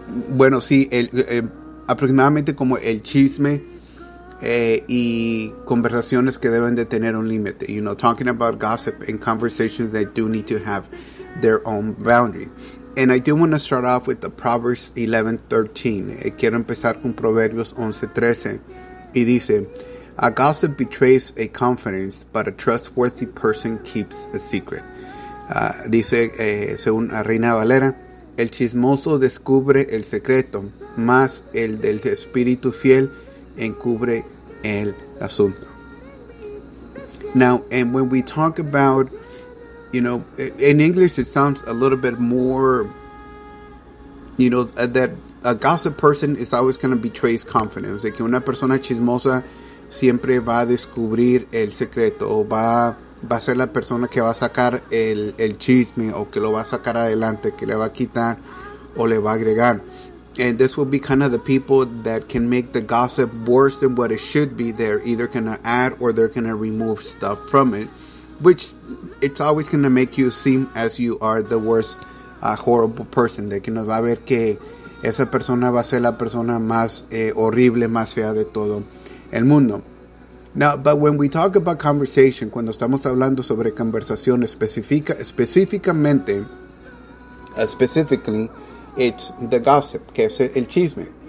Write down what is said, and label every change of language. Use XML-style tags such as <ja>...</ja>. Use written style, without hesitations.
<es>Bueno, sí, aproximadamente como el chisme y conversaciones que deben de tener un límite.</es> <en>You know, talking about gossip and conversations that do need to have their own boundary. And I do want to start off with the Proverbs 11:13.</en> <es>Quiero empezar con Proverbios 11:13. Y dice,</es> <en>a gossip betrays a confidence, but a trustworthy person keeps a secret.</en> <es>Dice, según la Reina Valera, el chismoso descubre el secreto, más el del espíritu fiel encubre el asunto.</es> <en>Now, and when we talk about, you know, in English it sounds a little bit more, you know, that a gossip person is always going to betray his confidence.</en> <es>De que una persona chismosa siempre va a descubrir el secreto, o va a ser la persona que va a sacar el chisme, o que lo va a sacar adelante, que le va a quitar o le va a agregar.</es> <en>And this will be kind of the people that can make the gossip worse than what it should be. They're either going to add or they're going to remove stuff from it, which it's always going to make you seem as you are the worst, horrible person.</en> <es>De que nos va a ver que esa persona va a ser la persona más horrible, más fea de todo el mundo.</es> <en>Now, but when we talk about conversation,</en> <es>cuando estamos hablando sobre conversación</es> <en>specifically, it's the gossip,</en> <es>que es el chisme.</es>